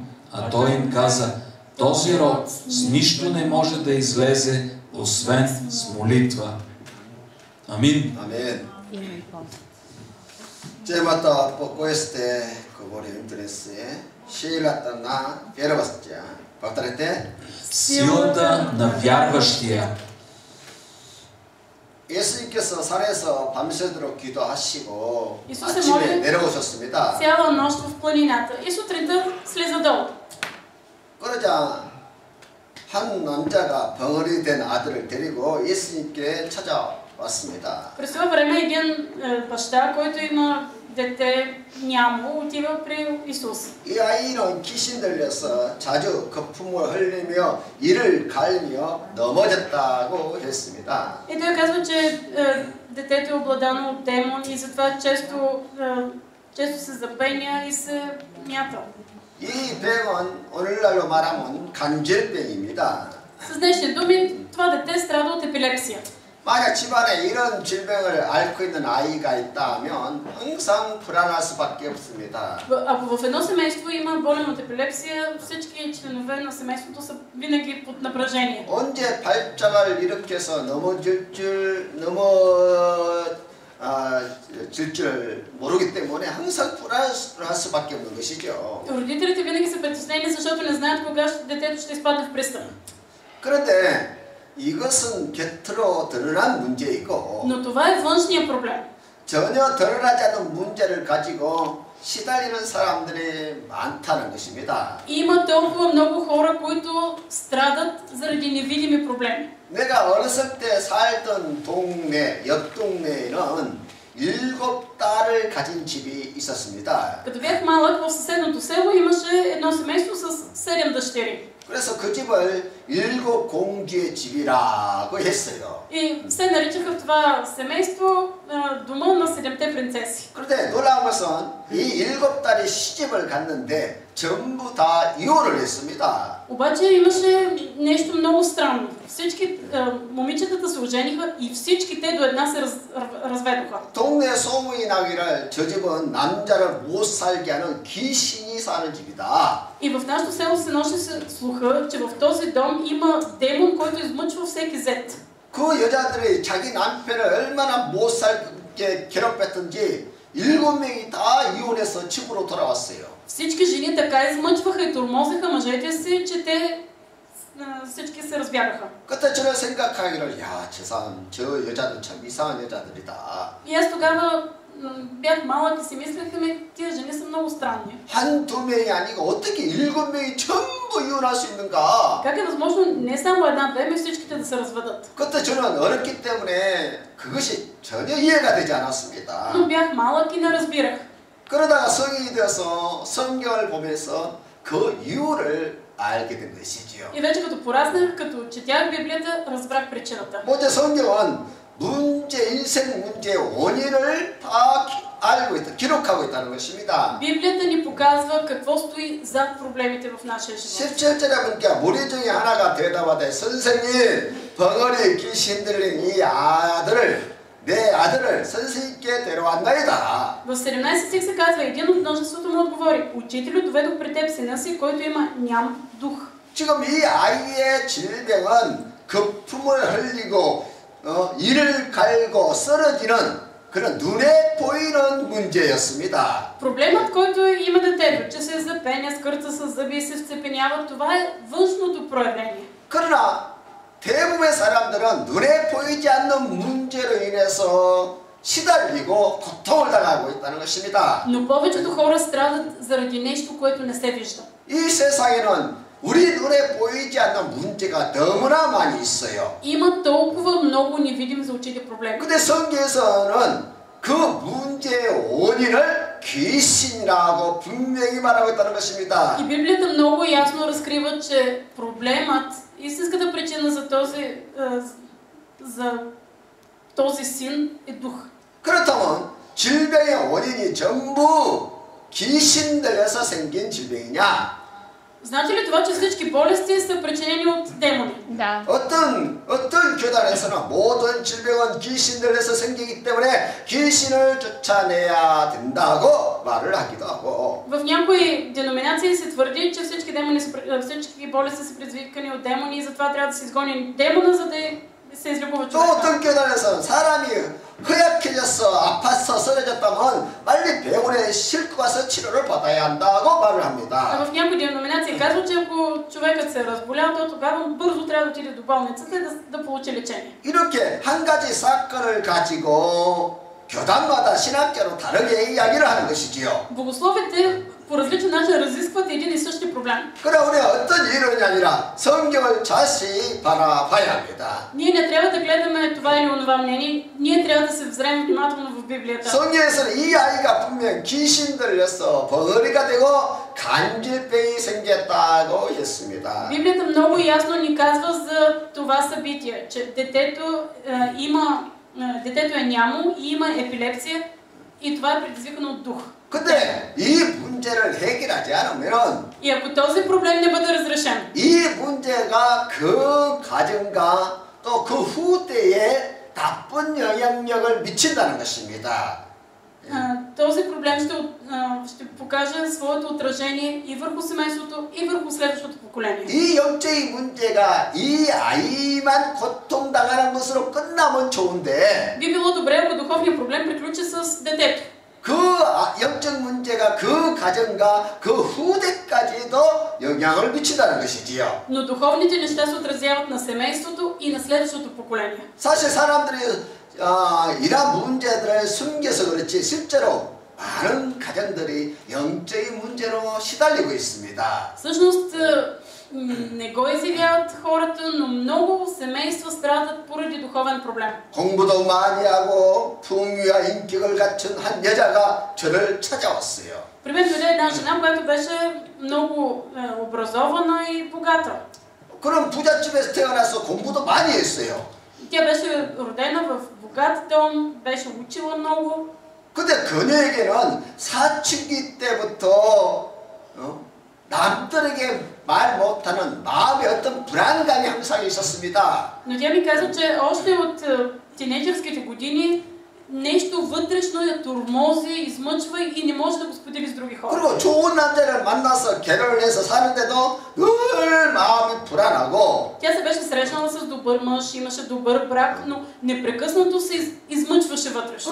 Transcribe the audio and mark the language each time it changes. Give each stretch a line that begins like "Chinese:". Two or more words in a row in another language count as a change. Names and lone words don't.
Bulgarian: А той им каза, този род с нищо не може да излезе, освен с молитва. Амин. Amén. Temata poco este como interesse, силата на вярващия. Повторете. Силата на вярващия.
Korean: 예수님께서 산에서 밤새도록 기도하시고
Bulgarian: Исус
Korean: 아침에 내려오셨습니다.
Bulgarian: цяла нощ в планината и сутринта слиза долу.
Korean: 그러자 한 남자가 벙어리 된 아들을 데리고 예수님께 찾아왔습니다.
Bulgarian: През това време един баща, който има дете нямо, отива при Исус.
Korean: 이 아이는 귀신 들려서 자주 거품을 흘리며 이를 갈며 넘어졌다고 했습니다.
Bulgarian: И той казва, че детето е обладано от демон и затова често се запеня и се мята.
Korean: 이 병은 오늘날로 말하면 간질병입니다.
Bulgarian: С днешни думи, това дете страда от епилепсия.
Korean: 만약 집안에 이런 질병을 앓고 있는 아이가 있다면 항상 불안할 수밖에 없습니다.
Bulgarian: Ако в едно семейство има болен от епилепсия, всички членове на семейството са винаги под напрежение.
Korean: 언제 발작을 일으켜서 넘어질 줄 모르기 때문에 항상 불안할 수밖에 없는 것이죠.
Bulgarian: Родителите винаги са притеснени, защото не знаят кога детето ще изпадне в пристъп.
Korean: 그런데 이것은 곁으로 드러난 문제이고
Bulgarian: Но това е външния проблем.
Korean: 전혀 드러나지 않은 문제를 가지고 시달리는 사람들이 많다는 것입니다.
Bulgarian: Има толкова много хора, които страдат заради невидими проблеми.
Korean: 내가 어렸을 때 살던 동네, 옆 동네에는 7딸을 가진 집이 있었습니다.
Bulgarian: Като бях малък, в съседното село имаше едно семейство с 7 дъщери.
Korean: 그래서 그 집을 7공주의 집이라고 했어요.
Bulgarian: И се наричаха в това семейство дома на 7-те принцеси.
Korean: 그런데 놀라운 것은 이 7딸이 시집을 갔는데 전부 다 이혼을 했습니다.
Bulgarian: Обаче имаше нещо много странно. Всички момичетата се ожениха и всички те до една се разведоха.
Korean: 동네 소문이 나기를 저 집은 남자를 못 살게 하는 귀신이 사는 집이다.
Bulgarian: И в нашото село се носи слуха, че в този дом има демон, който измъчва всеки зет.
Korean: 그 여자들이 자기 남편을 얼마나 못 살게 괴롭혔던지 7명이 다 이혼해서 집으로 돌아왔어요.
Bulgarian: Всички жени така измъчваха и тормозеха мъжете си, че те всички се разбягаха.
Korean: 그때 저는 생각하기를 야, 저 여자들 참 이상한 여자들이다.
Bulgarian: И аз тогава бях малък и си мислех, тия жени са много странни.
Korean: 한두 명이 아니고 어떻게 7명이 전부 이혼할 수 있는가?
Bulgarian: Как е възможно не само една-две, ами всичките да се разведат?
Korean: 그때 저는 어렸기 때문에 그것이 전혀 이해가 되지 않았습니다.
Bulgarian: Но бях малък и не разбирах.
Korean: 그러다가 성인이 되어서 성경을 보면서 그 이유를 알게 된 것이지요.
Bulgarian: И вече като пораснах, като четях Библията, разбрах причината.
Korean: 먼저 성경은 인생 문제의 원인을 다 알고 있다, 기록하고 있다는 것입니다.
Bulgarian: Библията ни показва какво стои зад проблемите в нашия живот.
Korean: 17절에 보니까 무리 중에 하나가 대답하되 선생님, 벙어리 귀신 들린 이 내 아들을 선생님께 데려왔나이다.
Bulgarian: В 17 стих се казва, един от множеството му отговори, учителю, доведох при теб сина си, който има ням дух.
Korean: 지금 이 아이의 질병은 거품을 흘리고 이를 갈고 쓰러지는 그런 눈에 보이는 문제였습니다.
Bulgarian: Проблемът, който има детето, че се запеня, скърца с зъби и се вцепенява, това е външното проявление.
Korean: 그러나 대부분의 사람들은 눈에 보이지 않는 문제로 인해서 시달리고 고통을 당하고 있다는 것입니다.
Bulgarian: Но повечето хора страдат заради нещо, което не се вижда.
Korean: 이 세상에는 우리 눈에 보이지 않는 문제가 너무나 많이 있어요.
Bulgarian: Има толкова много невидим за очите проблеми.
Korean: 근데 성경에서는 그 문제의 원인을 귀신이라고 분명히 말하고 있다는 것입니다.
Bulgarian: И Библията много ясно разкрива, че проблемът, истинската причина за този син е дух.
Korean: 그렇다면 질병의 원인이 전부 귀신 들려서 생긴 질병이냐?
Bulgarian: Значи ли това, че всички болести са причинени от демони? Да.
Korean: 어떤 교단에서는 모든 질병은 귀신 들려서 생기기 때문에 귀신을 쫓아내야 된다고 말을 하기도 하고.
Bulgarian: В някои деноминации се твърди, че всички болести са предизвикани от демони и затова трябва да се изгони демона, за да се излекува
Korean: 또
Bulgarian: човека.
Korean: 어떤 교단에서는 사람이 허약해져서 아파서 쓰러졌다면 빨리 병원에 싣고 가서 치료를 받아야 한다고 말을 합니다.
Bulgarian: А в някои деноминации казват, че ако човекът се е разболял, то тогава бързо трябва да отиде до болницата и да получи лечение.
Korean: 이렇게 한 가지 사건을 가지고 교단마다 신학자로 다르게 이야기를 하는 것이지요.
Bulgarian: Богословите по различен начин разискват един и същи проблем.
Korean: 그러나 우리가 어떤 이론이 아니라 성경을 자세히 바라봐야 합니다.
Bulgarian: Ние не трябва да гледаме това или онова мнение, ние трябва да се взрем внимателно в Библията.
Korean: 성경에서는 이 아이가 분명 귀신 들려서 벙어리가 되고 간질병이 생겼다고 했습니다.
Bulgarian: Библията много ясно ни казва за това събитие, че детето е нямо и има епилепсия и това е предизвикано от дух.
Korean: 근데 이 문제를 해결하지 않으면
Bulgarian: И ако този проблем не бъде разрешен,
Korean: 이 문제가 그 가정과 또 그 후대에 나쁜 영향력을 미친다는 것입니다.
Bulgarian: този проблем ще покаже своето отражение и върху семейството, и върху следващото поколение.
Korean: 이 영적인 문제가 이 아이만 고통당하는 것으로 끝나면 좋은데
Bulgarian: Би било добре, ако духовният проблем приключи с детето.
Korean: 그 영적 문제가 그 가정과 그 후대까지도 영향을 미친다는 것이지요.
Bulgarian: Но духовните неща се отразяват на семейството и на следващото поколение.
Korean: 사실 사람들이 이런 문제들을 숨겨서 그렇지 실제로 많은 가정들이 영적인 문제로 시달리고 있습니다.
Bulgarian: Всъщност не го изявяват хората, но много семейства страдат поради духовен проблем.
Korean: 공부도 많이 하고 풍요와 인격을 갖춘 한 여자가 저를 찾아왔어요.
Bulgarian: При мен дойде една жена, която беше много образована и богата.
Korean: 그런 부잣집에서 태어나서 공부도 많이 했어요.
Bulgarian: Тя беше родена в богат дом, беше учила много.
Korean: 근데 그녀에게는 사춘기 때부터 남들에게 말 못하는 마음의 어떤 불안감이 항상 있었습니다.
Bulgarian: Но тя ми каза, че още от тинейджърските години нещо вътрешно я тормози, измъчва и не може да го сподели с други хора.
Korean: 그리고 좋은 남자를 만나서 결혼을 해서 사는데도 늘 마음이 불안하고
Bulgarian: Тя се беше срещнала с добър мъж, имаше добър брак, но непрекъснато се измъчваше вътрешно.